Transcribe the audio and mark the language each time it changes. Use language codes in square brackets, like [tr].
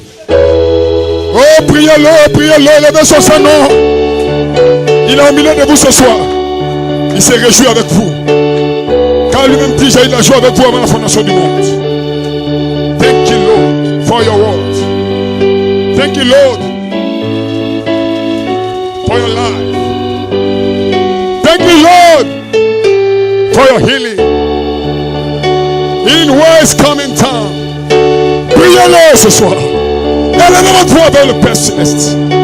[fr] Oh, priez-le, priez-le, levez sur son nom. Il est au milieu de vous ce soir. Il s'est réjoui avec vous. Car lui-même dit, j'ai eu la joie avec vous avant la fondation du monde. [en] Thank you, Lord, for your word. Thank you, Lord, for your life. Thank you, Lord, for your healing. Healing words come in time. [fr] Priez-le ce soir. Élevez votre voix vers le Père Céleste.